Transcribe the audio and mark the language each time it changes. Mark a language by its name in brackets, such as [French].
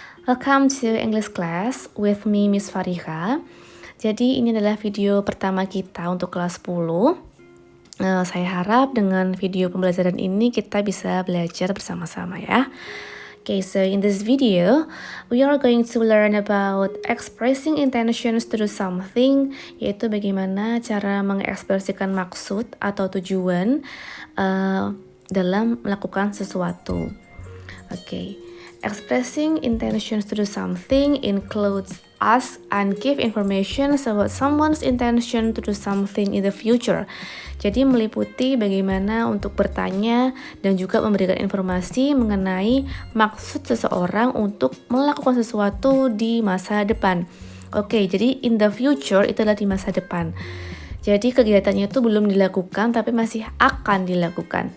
[English] Welcome to English class with me Miss Fariha. [Indonesian] Jadi ini adalah video pertama kita untuk kelas 10. Saya harap dengan video pembelajaran ini kita bisa belajar bersama-sama ya. [English] Okay, so in this video, we are going to learn about expressing intentions to do something, [Indonesian] yaitu bagaimana cara mengekspresikan maksud atau tujuan dalam melakukan sesuatu. [English] Okay, expressing intentions to do something includes ask and give information about someone's intention to do something in the future. [Indonesian] Jadi meliputi bagaimana untuk bertanya dan juga memberikan informasi mengenai maksud seseorang untuk melakukan sesuatu di masa depan. Oke, jadi [English] in the future [Indonesian] itu adalah di masa depan. Jadi kegiatannya itu belum dilakukan tapi masih akan dilakukan.